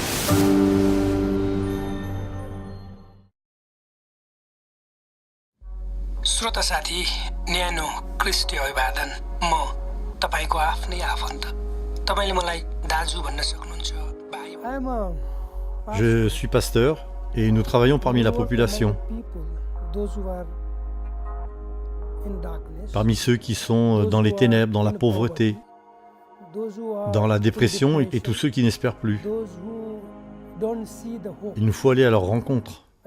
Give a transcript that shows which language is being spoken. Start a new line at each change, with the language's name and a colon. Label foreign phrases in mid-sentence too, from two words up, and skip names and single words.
Nepali: श्रोता साथी न्यानो क्रिस्टी अभिवादन म तपाईको आफ्नै आफन्त तपाईले मलाई दाजु भन्न सक्नुहुन्छ भाइ
French: Je suis pasteur et nous travaillons parmi la population, parmi ceux qui sont dans les ténèbres, dans la pauvreté, dans la dépression et tous ceux qui n'espèrent plus. Il nous faut aller à leur rencontre.